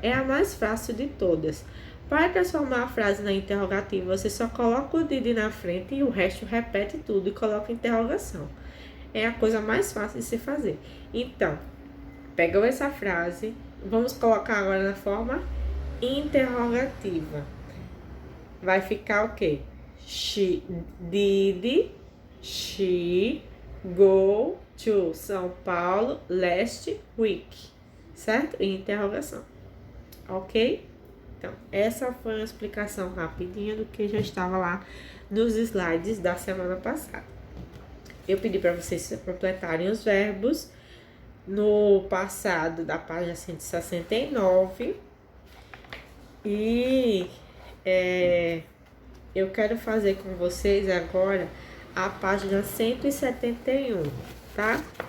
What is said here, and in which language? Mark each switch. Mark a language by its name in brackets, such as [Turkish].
[Portuguese] É a mais fácil de todas. Para transformar a frase na interrogativa, você só coloca o did na frente e o resto repete tudo e coloca interrogação. É a coisa mais fácil de se fazer. Então, pegou essa frase, vamos colocar agora na forma interrogativa. Vai ficar o quê? [English] Did she go to São Paulo last week? [Portuguese] Certo? Interrogação. Ok? Então, essa foi uma explicação rapidinha do que já estava lá nos slides da semana passada. Eu pedi para vocês completarem os verbos no passado da página 169 e eu quero fazer com vocês agora a página 171, tá?